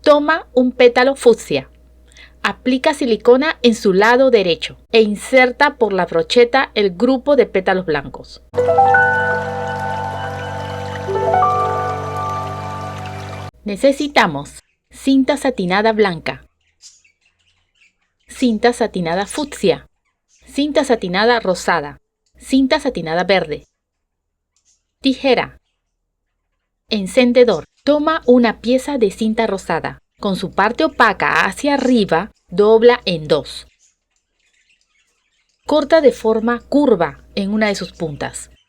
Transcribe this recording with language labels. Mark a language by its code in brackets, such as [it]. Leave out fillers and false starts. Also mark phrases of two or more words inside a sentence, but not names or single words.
[es] Toma un pétalo fucsia. Aplica silicona en su lado derecho e inserta por la brocheta el grupo de pétalos blancos. Necesitamos cinta satinada blanca, cinta satinada fucsia, cinta satinada rosada, cinta satinada verde, tijera, encendedor. Toma una pieza de cinta rosada. Con su parte opaca hacia arriba, dobla en dos. Corta de forma curva en una de sus puntas.